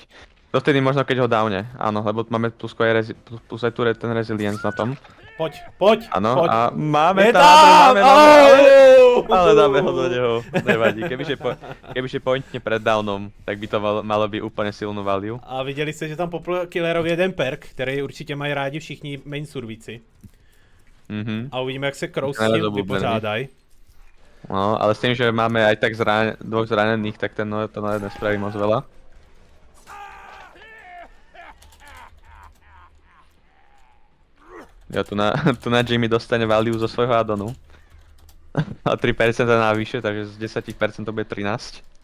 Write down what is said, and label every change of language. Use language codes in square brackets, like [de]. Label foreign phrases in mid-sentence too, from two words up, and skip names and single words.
[sk] Dovtedy možno keď ho downe, áno, lebo máme tu skôr plus aj tu ten resilience na tom. [cs] Pojď, [sk] Áno, [cs] pojď. [sk] a máme Je tam, tam! ale dáme ho do neho, nevadí. Kebyže pointne pred downom, tak by to malo byť úplne silnú value. [cs] A viděli jste, že tam popl killerovi jeden perk, který určitě mají rádi všichni main survíci. A uvidíme, jak se Crow s tím vypořádají. No, [sk] ale s tým, že máme aj tak dvoch zranených, tak to nespraví moc veľa. Ja tu na Jimmy dostane value zo svojho addonu. A 3% navyše, takže z 10% to bude 13.